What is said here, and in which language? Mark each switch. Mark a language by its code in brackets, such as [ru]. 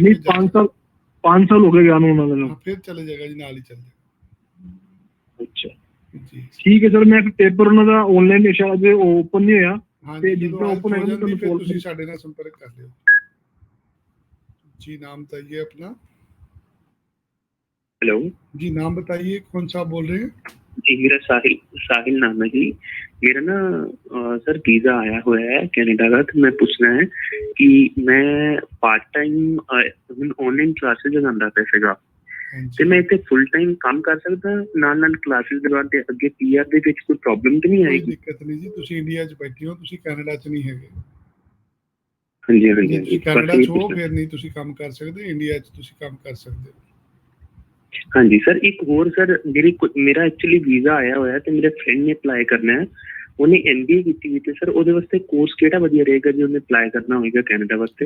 [pa] ਨਹੀਂ 5 ਸਾਲ ਹੋ ਗਏ ਵਿਆਹ ਨੂੰ ਉਹਨਾਂ ਦੇ ਨਾਲ। ਫਿਰ ਚਲੇ ਜਾਏਗਾ ਜੀ, ਨਾਲ ਹੀ ਚੱਲ ਜਾਏਗਾ। ਜੀ ਠੀਕ ਹੈ ਸਰ, ਮੈਂ ਪੇਪਰ ਉਹਨਾਂ ਦਾ ਆਨਲਾਈਨ ਸ਼ਾਇਦ ਓਪਨ ਨਹੀਂ ਹੋਇਆ, ਹਾਂ ਤੇ ਜੀ, ਜਿੱਦਾਂ ਜਦੋਂ ਓਪਨ ਹੋ ਹੋਇਆ ਮੈਂ ਜਾਂਦੀ ਤੁਹਾਨੂੰ ਫਿਰ ਕਾਲ ਤੁਸੀਂ ਸਾਡੇ ਨਾਲ ਸੰਪਰਕ ਕਰ ਲਿਓ जी। [hi] नाम बताइए अपना। [en] hello [hi] जी नाम बताइए, कौन सा आप बोल रहे हैं? जी, मेरा साहिल नाम है जी। मेरा ना सर वीजा आया हुआ है कनाडा का, तो मैं पूछना है कि मैं पार्ट टाइम ऑनलाइन क्लासेस लगांदा पिया सीगा, [pa] ਤੇ ਮੈਂ ਇੱਥੇ ਫੁੱਲ ਟਾਈਮ ਕੰਮ ਕਰ ਸਕਦਾ ਨਾਲ ਕਲਾਸਿਸ ਦੇ ਬਾਅਦ, ਤੇ ਅੱਗੇ ਪੀਆਰ ਦੇ ਵਿੱਚ ਕੋਈ ਪ੍ਰੋਬਲਮ ਤਾਂ ਨਹੀਂ ਕੋਈ ਆਏਗੀ? ਦਿੱਕਤ ਨਹੀਂ ਜੀ, ਤੁਸੀਂ ਇੰਡੀਆ 'ਚ ਬੈਠੇ ਹੋ, ਤੁਸੀਂ ਕੈਨੇਡਾ 'ਚ ਨਹੀਂ ਹੈਗੇ। ਹਾਂਜੀ ਜੇ ਹਾਂਜੀ ਤੁਸੀਂ ਕੈਨੇਡਾ 'ਚ ਹੋ ਫਿਰ ਨਹੀਂ ਤੁਸੀਂ ਕੰਮ ਕਰ ਸਕਦੇ, ਇੰਡੀਆ 'ਚ ਤੁਸੀਂ ਕੰਮ ਕਰ ਸਕਦੇ ਹੋ। ਹਾਂਜੀ ਸਰ, ਇੱਕ ਹੋਰ ਸਰ, ਮੇਰਾ ਐਕਚੁਅਲੀ ਵੀਜ਼ਾ ਆਇਆ ਹੋਇਆ ਤੇ ਮੇਰੇ ਫਰੈਂਡ ਨੇ ਅਪਲਾਈ ਕਰਨਾ ਹੈ, ਉਹਨੇ ਐਮਬੀਏ ਕੀਤੀ ਹੋਈ, ਤੇ ਸਰ ਉਹਦੇ ਵਾਸਤੇ ਕੋਰਸ ਕਿਹੜਾ ਵਧੀਆ ਰਹੇਗਾ ਜੇ ਉਹਨੇ ਅਪਲਾਈ ਕਰਨਾ ਹੋਵੇਗਾ ਕੈਨੇਡਾ ਵਾਸਤੇ?